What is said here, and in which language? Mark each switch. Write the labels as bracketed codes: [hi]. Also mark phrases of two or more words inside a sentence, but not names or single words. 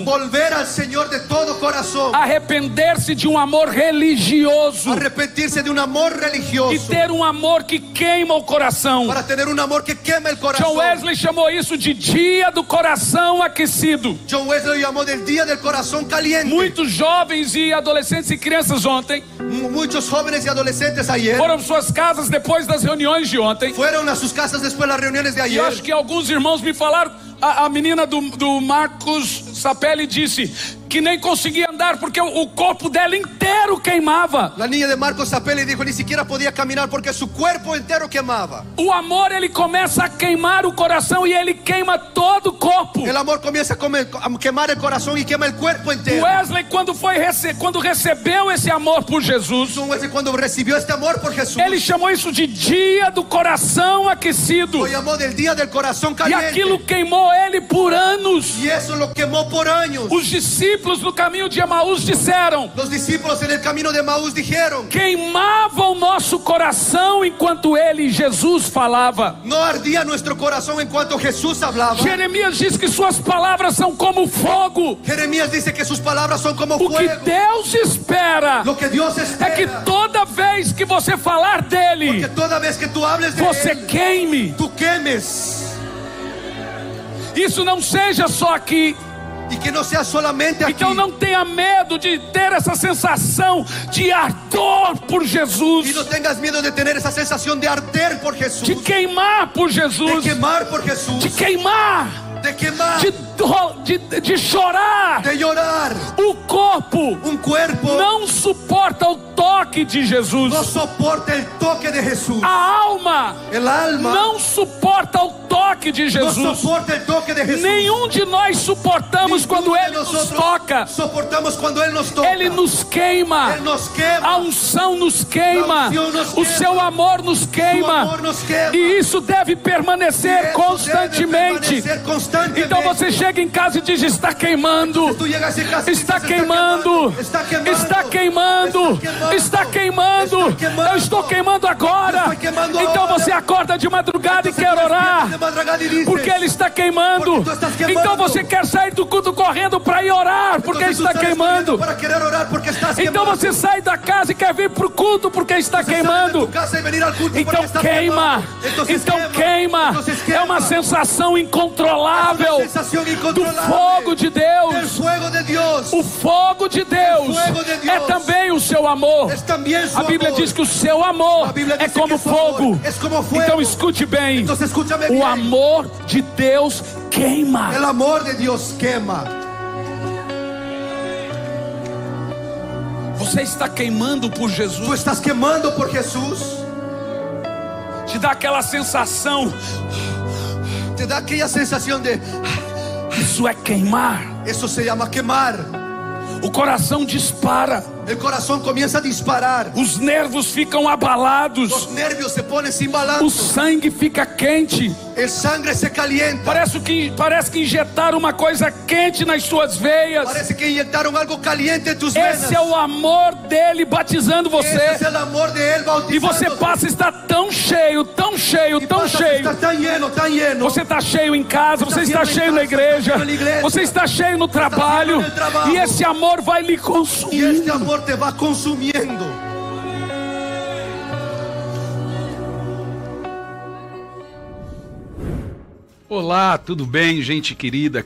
[es] Volver al Señor de todo corazón. [pt] Arrepender-se de um amor religioso. [es] Arrepentirse de un amor [pt] E [es] religioso. [pt] ter um amor que queima o coração. [es] Para tener un amor que quema el corazón. [pt] John Wesley chamou isso de dia do coração aquecido. [es] John Wesley llamó del día del corazón caliente. [pt] Muitos jovens e adolescentes e crianças ontem [es] Muchos jóvenes y adolescentes ayer [pt] foram para suas casas depois das reuniões de ontem. [es] fueron a sus casas después de las reuniones de [pt] E acho [es] ayer. [pt] que alguns irmãos me falaram, a menina do Marcos Sapelli disse, que nem conseguia andar porque o corpo dela inteiro queimava. [es] La niña de Marcos Zapelli dijo, ni siquiera podía caminar porque su cuerpo entero quemaba. [pt] O amor, ele começa a queimar o coração e ele queima todo o corpo. [es] El amor comienza a quemar el corazón y quema el cuerpo entero. [pt] Wesley, quando recebeu esse amor por Jesus, [es] Wesley, cuando recibió este amor por Jesús, [pt] ele chamou isso de dia do coração aquecido. [es] lo llamó del día del corazón [pt] E [es] caliente. [pt] aquilo queimou ele por anos. [es] Y eso lo quemó por años. [pt] Os discípulos no caminho de Emaús disseram: [es] Los discípulos en el camino de Maús dijeron, [pt] queimava o nosso coração enquanto ele, Jesus, falava. [es] no ardía nuestro corazón en cuanto Jesús hablaba. [pt] Jeremias diz que suas palavras são como fogo. [es] Jeremías dice que sus palabras son como [pt] O que [es] fuego. [pt] Deus espera [es] Lo que Dios [pt] é [es] espera [pt] que toda vez que você falar [es] que [pt] dele, [es] toda vez que tú hables de [pt] você [es] él, [pt] queime. [es] tú quemes. [pt] Isso não seja só aqui. [es] Y que no sea solamente aquí. [pt] Então não tenha medo de ter essa sensação de ardor por [es] Y [pt] Jesus, [es] no tengas miedo de tener esa sensación de arder por Jesús, [pt] de queimar por [es] de [pt] Jesus, [es] quemar por Jesús, [pt] de queimar, [es] de quemar, [pt] de chorar. [es] de llorar. [pt] O corpo [es] Un cuerpo [pt] não suporta o toque de Jesus. [es] no soporta el toque de Jesús. [pt] A alma [es] El alma [pt] não suporta o toque de [es] no [pt] Jesus. [es] soporta el toque de Jesús. [pt] Nenhum de nós suportamos quando [es] Ninguno de [pt] Ele nos [es] nosotros [pt] toca. [es] soportamos cuando Él nos toca. [pt] Ele nos queima. [es] Él nos quema. [pt] A unção nos queima. A unção nos O queima. seu amor nos [es] Su [pt] queima. [es] amor nos quema. [pt] E isso deve permanecer [es] Eso [pt] constantemente. [es] debe permanecer constantemente. [pt] Então você chega em casa e diz: está queimando. [es] Tú llegas en casa y [pt] Está [es] dices, [pt] queimando, [es] está quemando, [pt] está queimando, está queimando. Eu estou queimando agora. Estou queimando Então agora. você acorda de madrugada e [es] Entonces [pt] quer [es] tú [pt] orar, [es] despiertas de madrugada y dices, [pt] porque ele está queimando. [es] Porque tú estás quemando. [pt] Então você quer sair do culto correndo para ir orar, porque [es] entonces tú [pt] está [es] sales [pt] queimando. [es] corriendo para querer orar porque estás [pt] Então [es] quemando. [pt] você sai da casa e quer vir para o culto porque está [es] Você sale de [pt] queimando. [es] tu casa y venir al culto porque [pt] Então [es] estás [pt] queima, [es] quemando. Entonces [pt] então queima. [es] Entonces [pt] É [es] quema. [pt] uma sensação [es] Es [pt] incontrolável [es] una sensación [pt] do [es] incontrolable [pt] fogo de [es] del [pt] Deus. [es] fuego de Dios. [pt] O fogo de Deus fogo de Deus é também o seu amor. [es] Es también su [pt] A Bíblia [es] amor. [pt] diz que o seu amor A Bíblia é diz que como [es] su amor [pt] fogo. [es] es como fuego. [pt] Então escute bem. [es] Entonces escúchame [pt] O [es] bien. [pt] amor de Deus queima. [es] El amor de Dios quema. [pt] Você está queimando por [es] Tú [pt] Jesus. [es] estás quemando por Jesús. [pt] Te dá aquela sensação. [es] Te da aquella sensación de, [pt] Isso é queimar. [es] eso se llama quemar. [pt] O coração dispara. [es] El corazón comienza a disparar. [pt] Os nervos ficam abalados. [es] Los nervios se ponen sin [pt] O [es] balanzo. [pt] sangue fica quente. [es] El sangre se calienta. [pt] Parece que injetaram uma coisa quente nas suas veias. [es] Parece que inyectaron algo caliente en tus venas. [pt] Esse é o amor dele batizando [es] Ese es [pt] você. [es] el amor de Él bautizando. [pt] E você passa a estar tão cheio, tão cheio, tão cheio. [es] Está tan lleno, tan lleno. [pt] Você está cheio em casa, você está cheio em cheio na casa, igreja, está cheio na igreja, você está cheio no trabalho. cheio no trabalho. E esse amor vai lhe [es] Y este [pt] consumindo. [es] amor te va consumiendo. [pt] Olá, tudo bem, gente querida?